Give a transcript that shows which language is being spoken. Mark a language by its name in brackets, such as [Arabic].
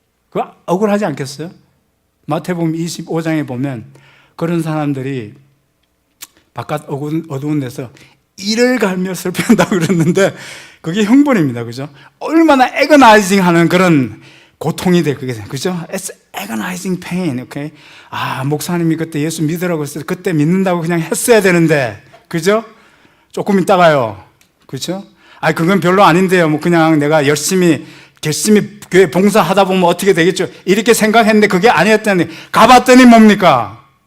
[Korean] 그거 억울하지 않겠어요? 마태복음 25장에 보면 그런 사람들이 바깥 어두운 데서 이를 갈며 슬퍼한다고 그랬는데 그게 형벌입니다. 그죠? 얼마나 애거나이징 하는 그런 고통이 돼, 그게. 그죠? [English] It's agonizing pain, okay? [Korean] 목사님이 그때 예수 믿으라고 했을 때 그때 믿는다고 그냥 했어야 되는데, 그죠? 조금 있다가요. 그죠? 그건 별로 아닌데요. 뭐 그냥 내가 열심히 교회 봉사하다 보면 어떻게 되겠죠? 이렇게 생각했는데 그게 아니었다니. 가봤더니 뭡니까?